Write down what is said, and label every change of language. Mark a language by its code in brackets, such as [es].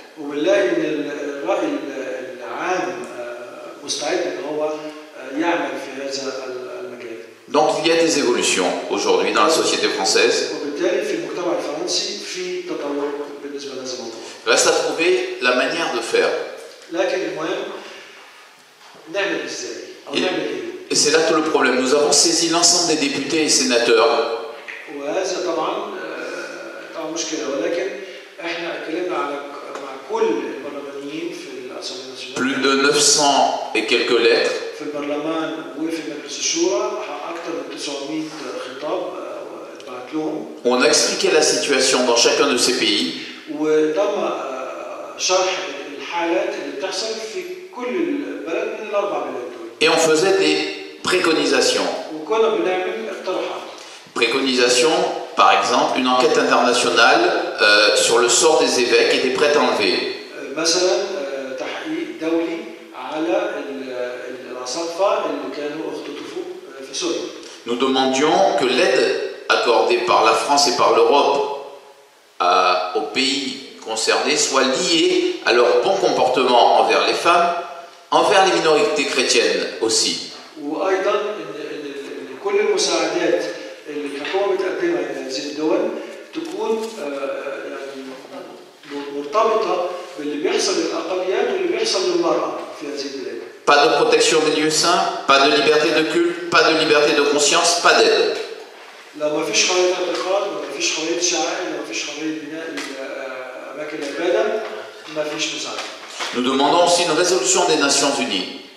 [ar] وبنلاقي ان الرأي العام مستعد ان هو يعمل في هذا المجال. [fr] Donc il y a des évolutions aujourd'hui dans la société française. [ar] وبالتالي في المجتمع الفرنسي في تطور بالنسبة لهذا الموضوع. [fr] Reste à trouver la manière de faire. [ar] لكن المهم نعمل ازاي او نعمل ايه. [fr] Et c'est là tout le problème. Nous avons saisi l'ensemble des députés et sénateurs. [ar] وهذا طبعا مشكلة، ولكن احنا اتكلمنا مع كل البرلمانيين في الأسامبلée nationale. [fr] Plus de 900 et quelques lettres. [ar] في البرلمان وفي مجلس الشورى أكثر من 900 خطاب اتبعت لهم. [fr] On a expliqué la situation dans chacun de ces pays. [ar] وتم شرح الحالات اللي بتحصل في كل البلد من الأربع بلاد. [fr] Et on faisait des préconisations. [ar] وكنا بنعمل اقتراحات. [fr] Préconisation, par exemple, une enquête internationale sur le sort des évêques et des prêtres enlevés. [ar] مثلا تحقيق دولي على الأساقفة اللي كانوا اختطفوا في سوريا. [fr] Nous demandions que l'aide accordée par la France et par l'Europe aux pays concernés soit liée à leur bon comportement envers les femmes, envers les minorités chrétiennes aussi. [ar] وأيضا إن كل المساعدات اللي الحكومة بتقدمها لهذه الدول تكون يعني مرتبطة باللي بيحصل للأقليات واللي بيحصل للمرأة في هذه البلاد. [fr] Pas de protection des lieux saints, pas de liberté de culte, pas de liberté de conscience, pas d'aide. [ar] لو ما فيش حرية اعتقاد، ما فيش حرية شعائر، ما فيش حرية بناء أماكن العبادة، ما فيش مساعدة. [fr] Nous demandons aussi une résolution des Nations Unies.